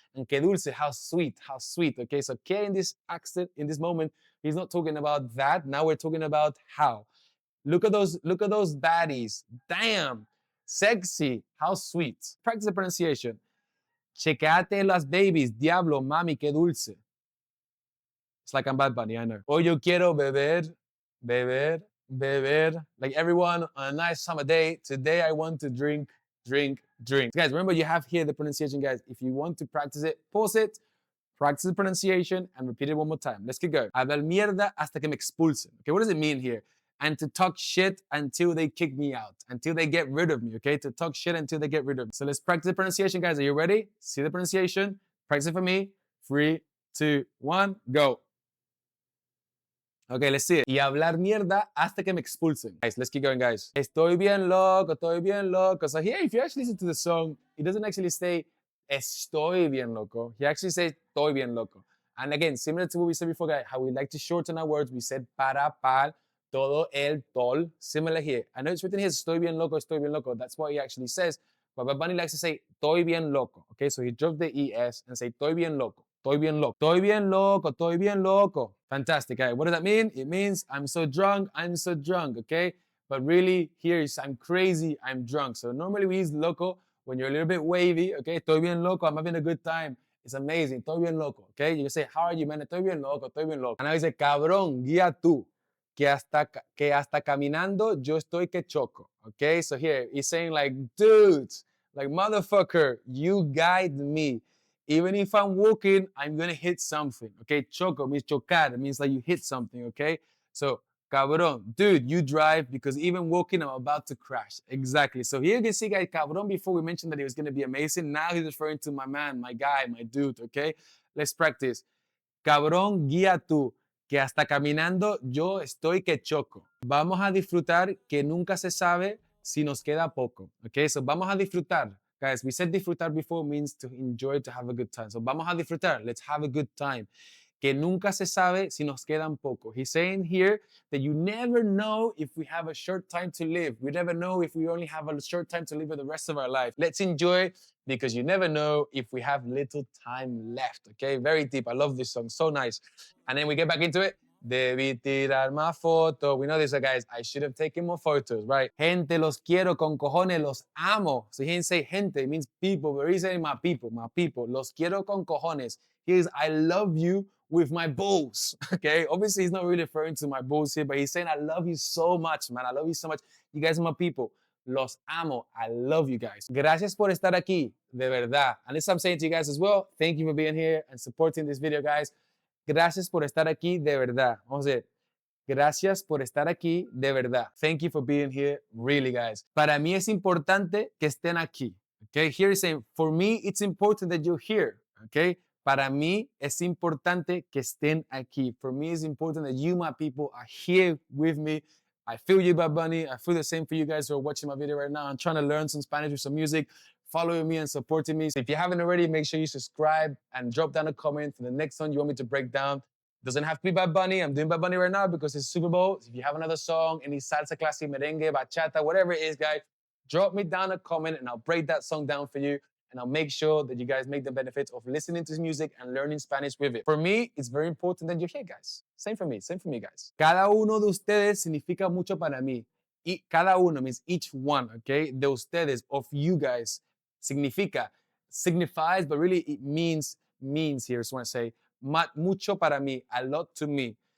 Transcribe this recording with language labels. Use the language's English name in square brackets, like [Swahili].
[English] And [Spanish] que dulce, [English] how sweet, how sweet. Okay, so que in this accent, in this moment, he's not talking about that. Now we're talking about how. Look at those baddies. Damn, sexy, how sweet. Practice the pronunciation. [Spanish] Checate las babies. Diablo, mami, que dulce. [English] It's like I'm Bad Bunny, I know. [Spanish] Hoy yo quiero beber, beber, beber. [English] Like everyone on a nice summer day, today I want to drink, drink, drink. Guys, remember you have here the pronunciation, guys. If you want to practice it, pause it, practice the pronunciation, and repeat it one more time. Let's get going. [Spanish] Hablar mierda hasta que me expulsen. [English] Okay, what does it mean here? And to talk shit until they kick me out, until they get rid of me, okay? To talk shit until they get rid of me. So let's practice the pronunciation, guys. Are you ready? See the pronunciation. Practice it for me. 3, 2, 1, go. Okay, let's see it. [Spanish] Y hablar mierda hasta que me expulsen. [English] Guys, let's keep going, guys. [Spanish] Estoy bien loco, estoy bien loco. [English] So here, if you actually listen to the song, it doesn't actually say [Spanish] estoy bien loco. [English] He actually says estoy bien loco. And again, similar to what we said before, guys, how we like to shorten our words, we said para, pal, todo, el, tol. Similar here. I know it's written here, [Spanish] estoy bien loco, estoy bien loco. [English] That's what he actually says. But Bad Bunny likes to say [Spanish] estoy bien loco. [English] Okay, so he dropped the ES and say estoy bien loco. Estoy bien loco. Estoy bien loco. [Spanish] Estoy bien loco. [English] Fantastic. Okay. What does that mean? It means I'm so drunk. I'm so drunk. Okay. But really, here is I'm crazy. I'm drunk. So normally we use loco when you're a little bit wavy. Okay. [Spanish] Estoy bien loco. [English] I'm having a good time. It's amazing. Estoy bien loco. Okay. You can say, how are you, man? [Spanish] Estoy bien loco. Estoy bien loco. And now you say, cabrón, guía tú. Que hasta caminando yo estoy que choco. [English] Okay. So here he's saying like, dudes, like motherfucker, you guide me. Even if I'm walking, I'm gonna hit something. Okay, choco means chocar. It means like you hit something. Okay, so cabrón, dude, you drive because even walking, I'm about to crash. Exactly. So here you can see, guys, cabrón. Before we mentioned that he was gonna be amazing. Now he's referring to my man, my guy, my dude. Okay, let's practice. [Spanish] Cabrón, guía tú, que hasta caminando yo estoy que choco. Vamos a disfrutar que nunca se sabe si nos queda poco. Okay, so vamos a disfrutar. [English] Guys, we said disfrutar before means to enjoy, to have a good time. So vamos a disfrutar. Let's have a good time. [Spanish] Que nunca se sabe si nos quedan poco. [English] He's saying here that you never know if we have a short time to live. We never know if we only have a short time to live for the rest of our life. Let's enjoy because you never know if we have little time left. Okay, very deep. I love this song. So nice. And then we get back into it. [Spanish] Debí tirar más fotos. [English] We know this, guys. I should have taken more photos, right? [Spanish] Gente, los quiero con cojones, los amo. [English] So he didn't say gente, it means people, but he's saying my people, my people. [Spanish] Los quiero con cojones. [English] Here's I love you with my balls, okay? Obviously, he's not really referring to my balls here, but he's saying I love you so much, man. I love you so much. You guys are my people. [Spanish] Los amo. [English] I love you guys. [Spanish] Gracias por estar aquí, de verdad. [English] And this I'm saying to you guys as well. Thank you for being here and supporting this video, guys. [Spanish] Gracias por estar aquí, de verdad. Vamos a ver. Gracias por estar aquí, de verdad. [English] Thank you for being here, really, guys. [Spanish] Para mí es importante que estén aquí. [English] Okay, here he's saying, for me, it's important that you're here. [Spanish] Okay, para mí es importante que estén aquí. [English] For me, it's important that you, my people, are here with me. I feel you, Bad Bunny. I feel the same for you guys who are watching my video right now. I'm trying to learn some Spanish with some music, following me and supporting me. So if you haven't already, make sure you subscribe and drop down a comment for the next song you want me to break down. Doesn't have to be Bad Bunny. I'm doing Bad Bunny right now because it's Super Bowl. If you have another song, any salsa, classic, merengue, bachata, whatever it is, guys, drop me down a comment and I'll break that song down for you. And I'll make sure that you guys make the benefits of listening to his music and learning Spanish with it. For me, it's very important that you're here, guys. Same for me, guys. [Spanish] Cada uno de ustedes significa mucho para mí. [English] Y cada uno means each one, okay? De ustedes, of you guys, significa, signifies, but really it means here. So I want to say, [Spanish] mucho para mí, [English] a lot to me.